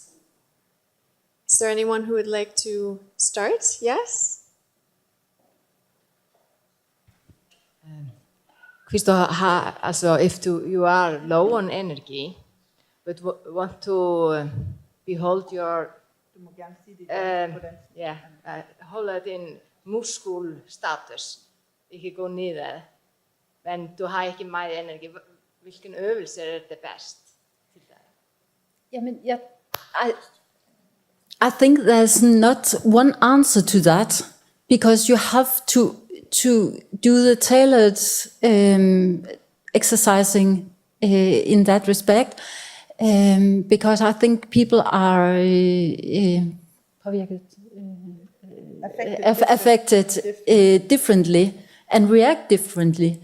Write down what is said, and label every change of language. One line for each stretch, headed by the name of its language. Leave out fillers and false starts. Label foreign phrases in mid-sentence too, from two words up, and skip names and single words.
English: Is there anyone who would like to start? Yes?
Danish: Christopher,
English: if you are low on energy, but want to behold your
Danish: holde din muskelstatus, ikke gå nedad, men du har ikke meget energi. Hvilken øvelse er det bedst til dig?
English: I think there's not one answer to that, because you have to do the tailored exercising in that respect. Because I think people are affected differently and react differently.